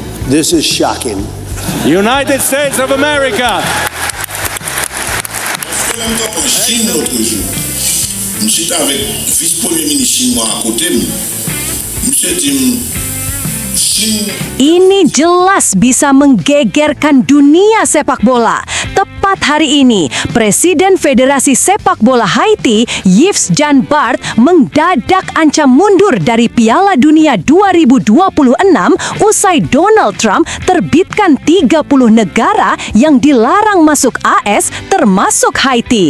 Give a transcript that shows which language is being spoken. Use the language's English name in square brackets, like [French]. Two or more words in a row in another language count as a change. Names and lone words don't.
[English] This is shocking. United States of America. [French] Chine l'autre jour. J'étais avec le vice-premier ministre chinois à côté. Monsieur dit, Chine. [Indonesian] Ini jelas bisa menggegerkan dunia sepak bola. Tepat hari ini, Presiden Federasi Sepak Bola Haiti, Yves Jean Bart, mendadak ancam mundur dari Piala Dunia 2026 usai Donald Trump terbitkan 30 negara yang dilarang masuk AS termasuk Haiti.